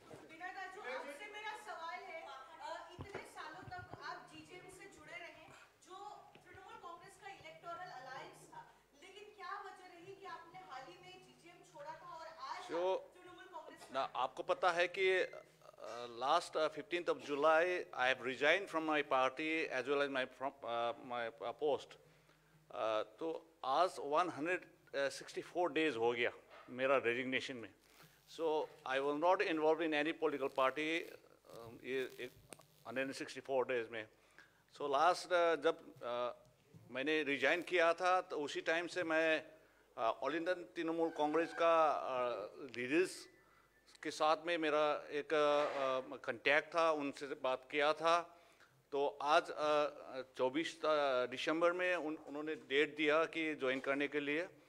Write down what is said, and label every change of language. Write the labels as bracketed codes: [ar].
[hi] विनय राजू, आपसे मेरा सवाल है, इतने सालों तक आप जीजेपी से जुड़े रहे, जो तृणमूल कांग्रेस का इलेक्टोरल अलायंस था, लेकिन क्या वजह रही कि आपने हाल ही में जीजेएम छोड़ा था और आज जो- तृणमूल कांग्रेस ना आपको पता है कि [en] Last 15th of July I have resigned from my party as well as my post. [hi] तो आज 164 days हो गया मेरा रेजिग्नेशन में. [en] So I will not involved in any political party [hi] ये 164 days में. So last जब मैंने रिजाइन किया था तो उसी टाइम से मैं ऑल इंडिया तृणमूल कांग्रेस का लीडर्स के साथ में मेरा एक कांटेक्ट था, उनसे बात किया था. तो आज 24 दिसंबर में उन्होंने डेट दिया कि ज्वाइन करने के लिए.